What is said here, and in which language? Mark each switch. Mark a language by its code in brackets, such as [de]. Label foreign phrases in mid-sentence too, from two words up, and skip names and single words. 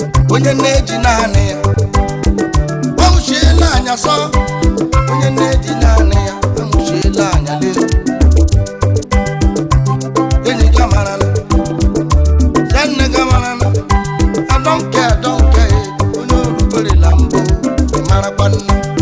[ig] Onye nne eji naanị ya, ọ nwụchiela anya sọ. Onye nne eji naanị ya, ọ nwụchiela anya lee. Enyi gị amara na, ya nne gị amara na, [en] I don't care, I don't care, [ig] onye o ruberela mbụ, ị marakwa nna.